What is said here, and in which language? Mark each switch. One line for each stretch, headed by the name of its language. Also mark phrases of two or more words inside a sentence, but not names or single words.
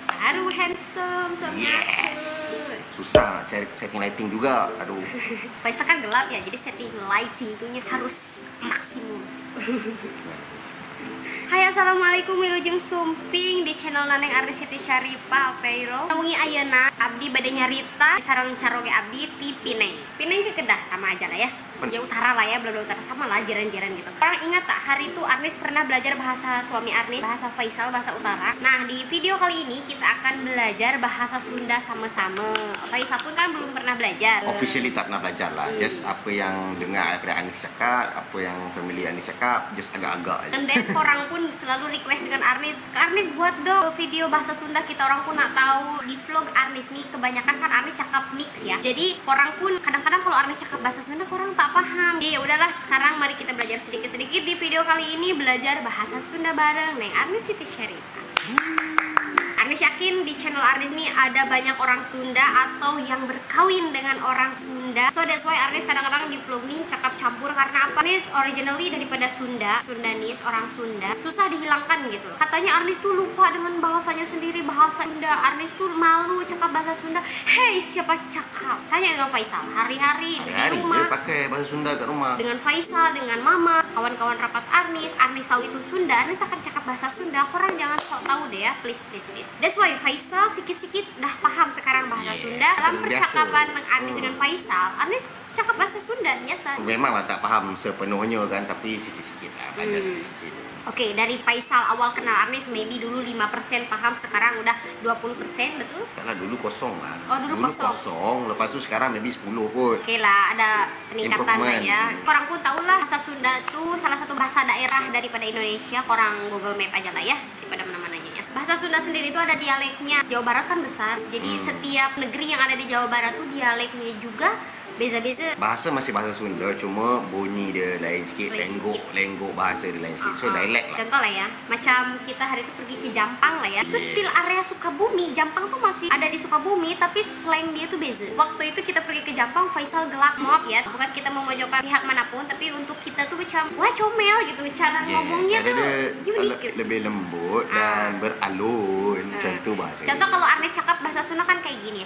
Malay: Aduh, handsome suami Yes. aku. Susah cari
English: setting lighting
Malay: juga. Aduh. Faisal kan gelap ya, jadi
English: setting lighting
Malay: tuhnya harus maksimum.
Sundanese: Hai, assalamualaikum wilujeng sumping di channel Naneng Ardi Siti Syarifah Peiro. Namungi ayeuna abdi bade nyarita sareng caroge abdi ti Pineng.
Malay: Pineng ke Kedah sama aja lah ya. Ya utara lah ya, Belanda utara sama lah, jiran-jiran gitu. Orang ingat tak hari itu Arnis pernah belajar bahasa suami Arnis, bahasa Faisal, bahasa utara.
Indonesian: Nah, di video kali ini kita akan belajar bahasa Sunda sama-sama. Faisal pun kan belum pernah belajar.
Malay: Officially tak pernah belajar lah. Just apa yang dengar daripada Anis cakap, apa yang family Anis cakap, just agak-agak aja. Dan then orang pun selalu request dengan Arnis, Kak Arnis buat dong video bahasa Sunda, kita orang pun nak tahu. Di vlog Arnis nih kebanyakan kan Arnis cakap mix ya. Jadi orang pun kadang-kadang kalau Arnis cakap bahasa Sunda orang tak paham.
Indonesian: Jadi ya udahlah, sekarang mari kita belajar sedikit-sedikit. Di video kali ini belajar bahasa Sunda bareng Neng Arnis Siti Syarifah.
Malay: Arnis yakin di channel Arnis ini ada banyak orang Sunda atau yang berkawin dengan orang Sunda.
English: So that's why
Malay: Arnis kadang-kadang di vlog nih cakap campur karena apa? Arnis originally daripada Sunda, Sundanis, orang Sunda.
Indonesian: Susah dihilangkan gitu. Katanya Arnis tuh lupa dengan bahasanya sendiri, bahasa Sunda.
Malay: Arnis tuh malu cakap bahasa Sunda. Hey, siapa cakap? Tanya dengan Faisal. Hari-hari di rumah. Dia pakai bahasa Sunda kat rumah. Dengan Faisal, dengan Mama, kawan-kawan rapat Arnis tahu itu Sunda, Arnis akan cakap bahasa Sunda. Korang jangan sok tahu deh ya, please.
English: That's why
Malay: Faisal sikit-sikit dah paham sekarang bahasa Sunda. Dalam percakapan Arnis dengan Faisal, Arnis cakap bahasa Sunda biasa. Memanglah tak paham sepenuhnya kan, tapi sikit-sikit lah, belajar sikit-sikit. Oke, dari Faisal awal kenal Arnis maybe dulu 5% paham, sekarang udah 20%, betul? Taklah dulu kosong lah. Oh, dulu kosong. Lepas tu sekarang maybe 10 kot. Oke lah, ada peningkatan lah ya. Orang pun tahu lah bahasa Sunda tuh salah satu bahasa daerah daripada Indonesia. Orang Google Map aja lah ya, daripada mana-mananya ya. Bahasa Sunda sendiri itu ada dialeknya. Jawa Barat kan besar, jadi setiap negeri yang ada di Jawa Barat tuh dialeknya juga beza-beza. Bahasa masih bahasa Sunda, cuma bunyi dia lain sikit, lenggok bahasa dia lain sikit. So dialek lah. Contoh lah ya, macam kita hari itu pergi ke Jampang lah ya. Itu still area Sukabumi. Jampang tuh masih ada di Sukabumi, tapi slang dia tuh beza. Waktu itu kita pergi ke Jampang, Faisal gelak. Maaf ya, bukan kita memojokkan pihak manapun, tapi untuk kita tuh macam wah comel gitu.
Indonesian: Cara ngomongnya tuh unik. Lebih lembut dan beralun.
Malay: Macam tu bahasa. Contoh kalau Arnis cakap bahasa Sunda kan kayak gini.